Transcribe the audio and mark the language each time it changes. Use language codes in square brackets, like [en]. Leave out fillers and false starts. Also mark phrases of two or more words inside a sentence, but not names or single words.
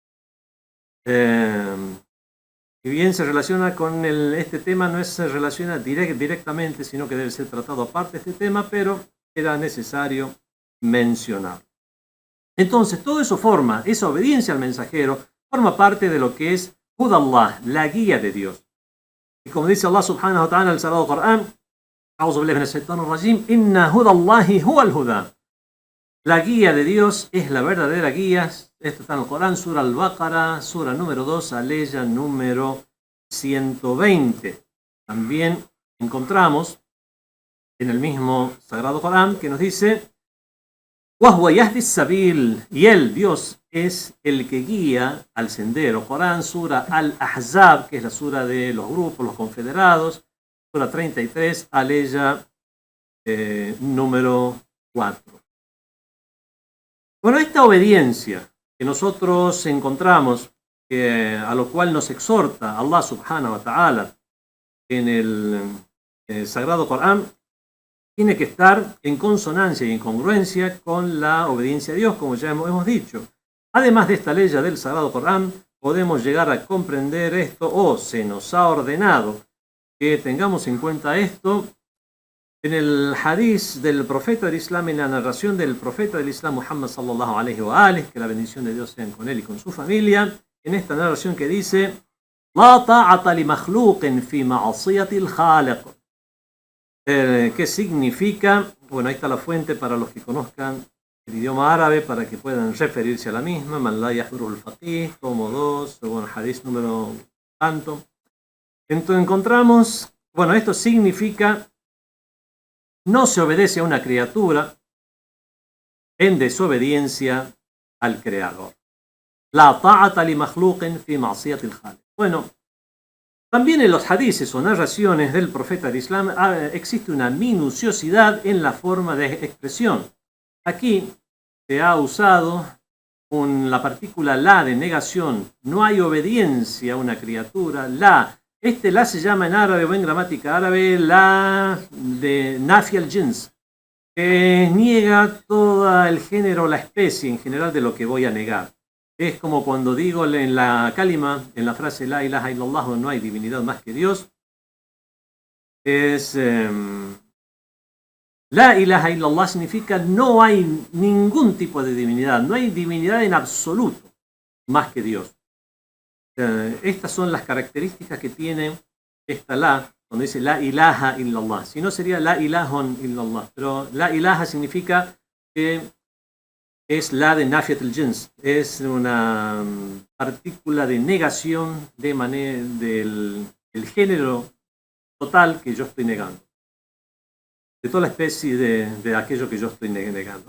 [es] Y bien se relaciona con este tema, no se relaciona directamente, sino que debe ser tratado aparte este tema, pero era necesario mencionar. Entonces, todo eso esa obediencia al mensajero, forma parte de lo que es Hudallah, la guía de Dios. Y como dice [ar] الله سبحانه وتعالى [es] en el Sagrado Corán, [ar] أعوذ بالله من الشيطان الرجيم، إن هدى الله هو الهدى. [es] La guía de Dios es la verdadera guía. Esto está en el Corán, Sura Al-Baqarah, Sura número 2, aleya número 120. También encontramos en el mismo Sagrado Corán que nos dice, [ar] وَهُوَ يَهْدِي السَّبِيلَ, [es] y él, Dios, es el que guía al sendero. Corán, Sura Al-Ahzab, que es la sura de los grupos, los confederados, Sura 33, aleya número 4. Bueno, esta obediencia que nosotros encontramos, a lo cual nos exhorta [ar] الله سبحانه وتعالى [es] en el Sagrado Corán, tiene que estar en consonancia y en congruencia con la obediencia a Dios, como ya hemos dicho. Además de esta ley del Sagrado Corán, podemos llegar a comprender esto, o se nos ha ordenado que tengamos en cuenta esto, en el hadith del profeta del Islam, en la narración del profeta del Islam, Muhammad [ar] صلى الله عليه وآله, [es] que la bendición de Dios sea con él y con su familia, en esta narración que dice, [ar] لا طاعة لمخلوق في معصية الخالق. [es] ¿Qué significa? Bueno, ahí está la fuente para los que conozcan el idioma árabe, para que puedan referirse a la misma. Man la yahduru al-faqih, tomo 2, bueno, hadith número tanto. Entonces encontramos, bueno, esto significa, no se obedece a una criatura en desobediencia al Creador. [ar] لا طاعة لمخلوق في معصية الخالق. [es] Bueno, también en los hadices o narraciones del profeta del Islam existe una minuciosidad en la forma de expresión. Aquí se ha usado la partícula la de negación. No hay obediencia a una criatura. La se llama en árabe o en gramática árabe la de [ar] نفي الجنس, [es] que niega todo el género, la especie en general de lo que voy a negar. Es como cuando digo en la kalima, en la frase [ar] لا إله إلا الله, [es] no hay divinidad más que Dios. [ar] لا إله إلا الله [es] significa no hay ningún tipo de divinidad, no hay divinidad en absoluto más que Dios. Estas son las características que tiene esta la, cuando dice [ar] لا إله إلا الله. [es] Si no sería [ar] لا إلهٌ إلا الله, [es] pero [ar] لا إله [es] significa que es la de [ar] نافية الجنس, [es] es una partícula de negación del género total que yo estoy negando, de toda la especie de aquello que yo estoy negando.